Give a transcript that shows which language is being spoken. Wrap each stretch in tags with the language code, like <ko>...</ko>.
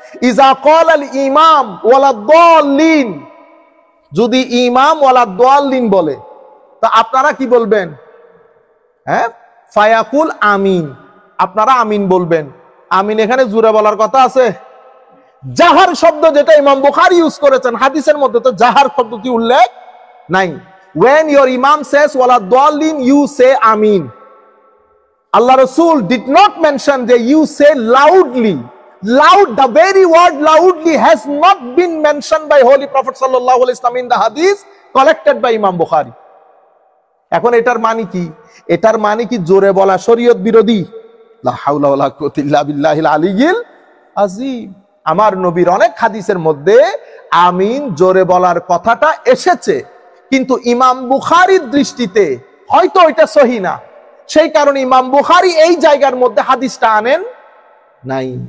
<bn>ইজা ক্বালাল ইমাম ওয়ালা দাল্লিন, যদি ইমাম ওয়ালা দাল্লিন বলে, তা আপনারা কি বলবেন? হ্যাঁ, ফায়াকুল আমিন, আপনারা আমিন বলবেন। আমিন এখানে জোরে বলার কথা আছে? জাহার শব্দ যেটা ইমাম বুখারী ইউজ করেছেন, হাদিসের মধ্যে তো জাহার শব্দটি উল্লেখ নাই।</bn> <en>When your imam says wala dallin, you say amin. Allah Rasul did not mention that you say loudly. Loud, the very word loudly has not been mentioned by Holy Prophet sallallahu alaihi wasallam in the hadith collected by Imam Bukhari.</en> <bn>এখন এটার মানে কি? এটার মানে কি জোরে বলা শরীয়ত বিরোধী?</bn> <ar>লা হাওলা ওয়ালা কুওয়াতা ইল্লা বিল্লাহিল আলিয়্যিল আযীম।</ar> <bn>আমার নবীর অনেক হাদিসের মধ্যে আমিন জোরে বলার কথাটা এসেছে, কিন্তু ইমাম বুখারীর দৃষ্টিতে হয়তো এটা সহি না, সেই কারণে ইমাম বুখারী এই জায়গার মধ্যে হাদিসটা আনেন নাই।</bn>